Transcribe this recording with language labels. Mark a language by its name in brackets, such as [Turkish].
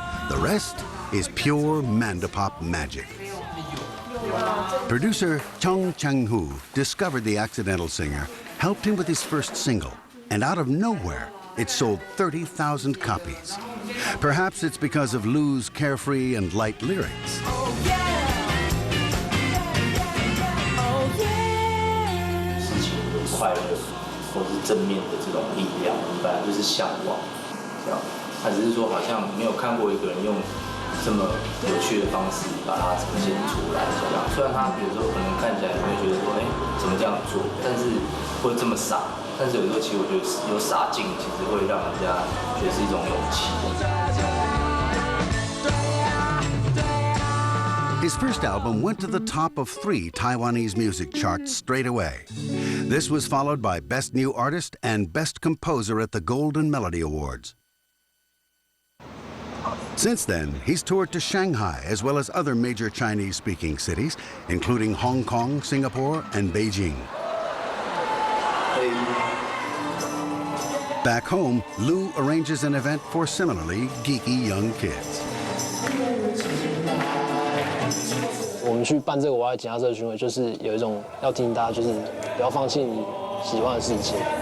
[English] The rest is pure mandopop magic. Producer Chung Chang-hu discovered the accidental singer, helped him with his first single, and out of nowhere, it sold 30,000 copies. Perhaps it's because of Lu's carefree and light lyrics. [Chinese] 事情的快乐，或是正面的这种力量，我们本来就是向往，这样。他只是说好像没有看过一个人用。这么有趣的方式把它呈现出来，这样。虽然他有时候可能看起来你会觉得说，哎，怎么这样做？但是或者这么傻，但是有时候其实我觉得有傻劲，其实会让人家觉得是一种勇气。 [English] His first album went to the top of 3 Taiwanese music charts straight away. This was followed by Best New Artist and Best Composer at the Golden Melody Awards. Since then, he's toured to Shanghai as well as other major Chinese-speaking cities, including Hong Kong, Singapore, and Beijing. Back home, Lu arranges an event for similarly geeky young kids. [Chinese] 我们去办这个我爱吉他社巡回，就是有一种要提醒大家，就是不要放弃你喜欢的事情。